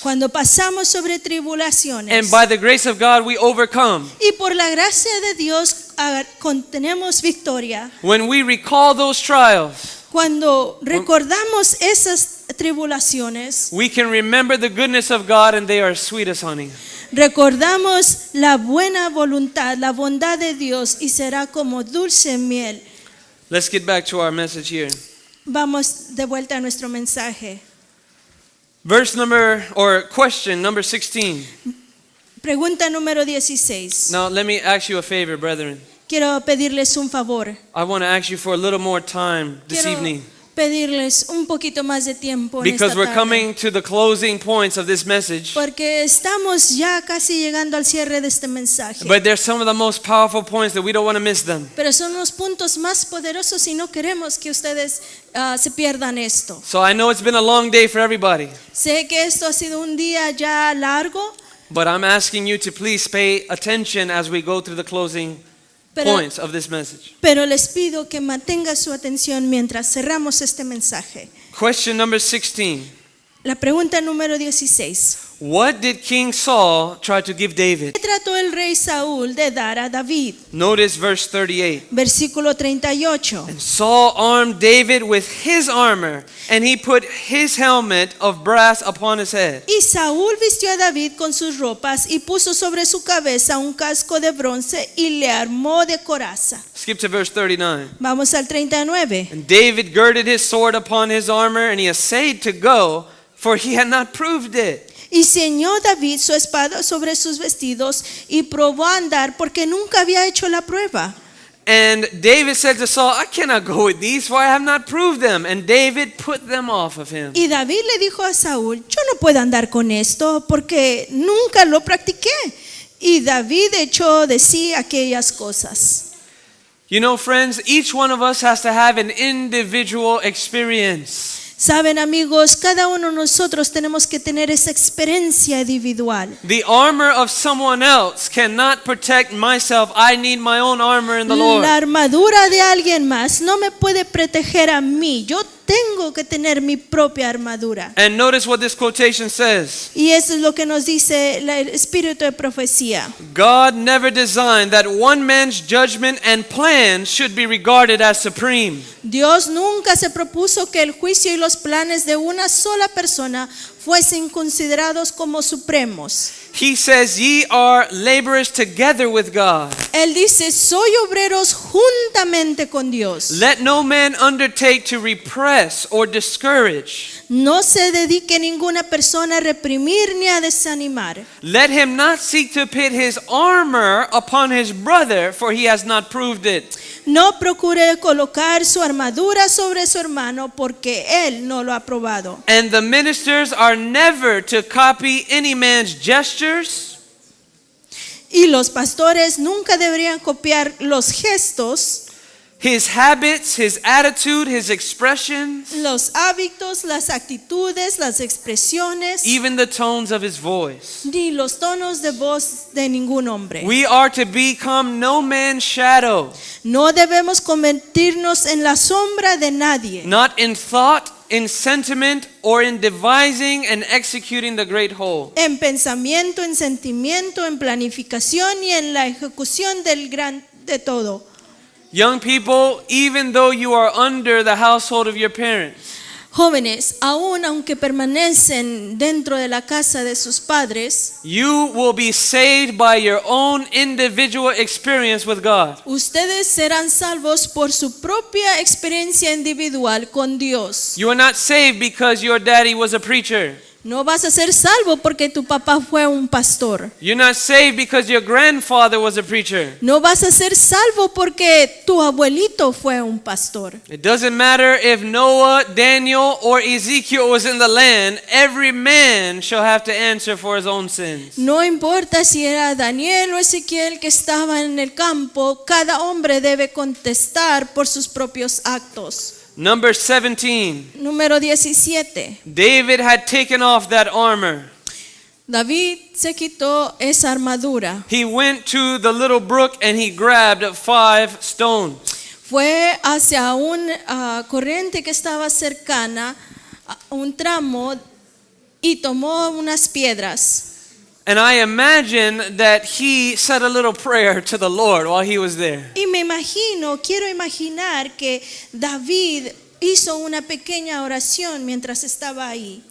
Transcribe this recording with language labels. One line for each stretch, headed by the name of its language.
Spanish: Cuando pasamos sobre tribulaciones
English: and by the grace of God we overcome,
Spanish: y por la gracia de Dios tenemos victoria,
English: when we recall those trials,
Spanish: cuando recordamos esas tribulaciones,
English: we can remember the goodness of God and they are sweet as honey.
Spanish: recordamos la buena voluntad, la bondad de Dios y será como dulce miel.
English: Let's get back to our message here.
Spanish: Vamos de vuelta a nuestro mensaje.
English: Question number 16.
Spanish: Pregunta número 16.
English: Now let me ask you a favor, brethren.
Spanish: Quiero pedirles un favor.
English: I want to ask you for a little more time this
Spanish: Quiero
English: evening
Spanish: pedirles un poquito más de tiempo en
English: because
Spanish: esta
English: we're
Spanish: tarde.
English: coming to the closing points of this message.
Spanish: Porque estamos ya casi llegando al cierre de este mensaje.
English: But there's some of the most powerful points that we don't want to miss them.
Spanish: Pero son los puntos más poderosos y no queremos que ustedes se pierdan esto.
English: So I know it's been a long day for everybody,
Spanish: Sé que esto ha sido un día ya largo,
English: but I'm asking you to please pay attention as we go through the closing points of this message.
Spanish: pero les pido que mantengan su atención mientras cerramos este mensaje.
English: Question number 16.
Spanish: La pregunta número 16.
English: What did King Saul try to give David?
Spanish: ¿Qué trató el rey Saúl de dar a David?
English: Notice verse 38.
Spanish: Versículo 38.
English: And Saul armed David with his armor, and he put his helmet of brass upon his head.
Spanish: Y Saúl vistió a David con sus ropas y puso sobre su cabeza un casco de bronce y le armó de coraza.
English: Skip to verse 39.
Spanish: Vamos al 39.
English: And David girded his sword upon his armor, and he essayed to go, for he had not proved it.
Spanish: Y ceñó David su espada sobre sus vestidos y probó a andar porque nunca había hecho la prueba.
English: And David said to Saul, I cannot go with these, for I have not proved them. And David put them off of him.
Spanish: Y David le dijo a Saúl, yo no puedo andar con esto porque nunca lo practiqué. Y David echó de sí aquellas cosas.
English: You know, friends, each one of us has to have an individual experience.
Spanish: Saben, amigos, cada uno de nosotros tenemos que tener esa experiencia individual.
English: The armor of someone else cannot protect myself. I need my own armor in the Lord.
Spanish: La armadura de alguien más no me puede proteger a mí. Yo tengo que tener mi propia armadura.
English: And notice what this quotation says.
Spanish: Y eso es lo que nos dice el espíritu de profecía.
English: God never designed that one man's judgment and plan should be regarded as supreme.
Spanish: Dios nunca se propuso que el juicio y los planes de una sola persona fuesen considerados como supremos.
English: He says, ye are laborers together with God.
Spanish: Él dice, soy obreros juntamente con Dios.
English: Let no man undertake to repress or discourage.
Spanish: No se dedique ninguna persona a reprimir ni a desanimar.
English: Let him not seek to pit his armor upon his brother, for he has not proved it.
Spanish: No procure colocar su armadura sobre su hermano porque él no lo ha probado.
English: And the ministers are never to copy any man's gestures,
Spanish: Y los pastores nunca deberían copiar los gestos,
English: his habits, his attitude, his expressions,
Spanish: los hábitos, las actitudes, las expresiones,
English: even the tones of his voice.
Spanish: ni los tonos de voz de ningún hombre.
English: We are to become no man's shadow,
Spanish: No debemos convertirnos en la sombra de nadie,
English: not in thought, in sentiment, or in devising and executing the great whole.
Spanish: en pensamiento, en sentimiento, en planificación y en la ejecución del gran de todo.
English: Young people, even though you are under the household of your parents,
Spanish: Jóvenes, aun aunque permanecen dentro de la casa de sus padres,
English: you will be saved by your own individual experience with God.
Spanish: ustedes serán salvos por su propia experiencia individual con Dios.
English: You are not saved because your daddy was a preacher.
Spanish: No vas a ser salvo porque tu papá fue un pastor.
English: You're not saved because your grandfather was a preacher.
Spanish: No vas a ser salvo porque tu abuelito fue un pastor.
English: It doesn't matter if Noah, Daniel, or Ezekiel was in the land, every man shall have to answer for his own sins.
Spanish: No importa si era Daniel o Ezequiel que estaba en el campo, cada hombre debe contestar por sus propios actos.
English: Number 17.
Spanish: Número 17.
English: David had taken off that armor.
Spanish: David se quitó esa armadura.
English: He went to the little brook and he grabbed 5 stones.
Spanish: Fue hacia una corriente que estaba cercana, a un tramo, y tomó unas piedras.
English: And I imagine that he said a little prayer to the Lord while he was there.
Spanish: Y quiero imaginar que David hizo una pequeña oración mientras estaba ahí.